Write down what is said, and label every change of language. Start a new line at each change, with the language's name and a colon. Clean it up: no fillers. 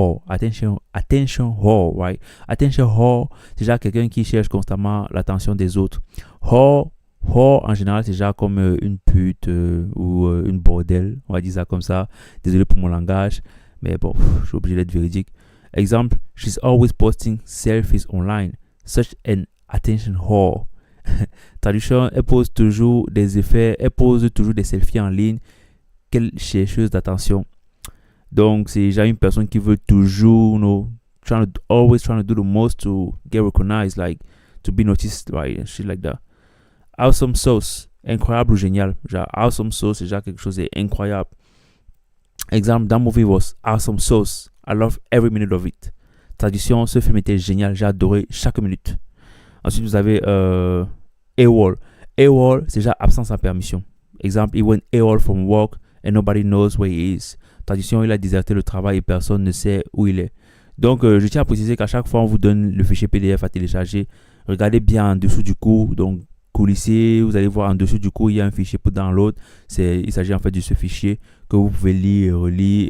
French: attention whore, right? Attention whore, c'est déjà quelqu'un qui cherche constamment l'attention des autres. Whore, en général, c'est déjà comme une pute ou une bordel, on va dire ça comme ça. Désolé pour mon langage, mais bon, je suis obligé d'être véridique.
English: Exemple, she's always posting selfies online. Such an attention whore.
French: Traduction, elle pose toujours des selfies en ligne. Quelle chercheuse d'attention. Donc, c'est déjà une personne qui veut toujours,
English: always trying to do the most to get recognized, like, to be noticed, right, shit like that.
French: Awesome sauce, incroyable ou génial. Genre, awesome sauce, c'est déjà quelque chose d'incroyable.
English: Exemple, that movie was awesome sauce. I love every minute of it.
French: Traduction, ce film était génial, j'ai adoré chaque minute. Ensuite, vous avez AWOL. AWOL, c'est déjà absence sans permission.
English: Exemple, he went AWOL from work and nobody knows where he is.
French: Traduction, il a déserté le travail et personne ne sait où il est. Donc, je tiens à préciser qu'à chaque fois on vous donne le fichier PDF à télécharger, regardez bien en dessous du cours. Donc, coulisser, vous allez voir en dessous du cours, il y a un fichier pour download. Il s'agit en fait de ce fichier que vous pouvez lire et relire.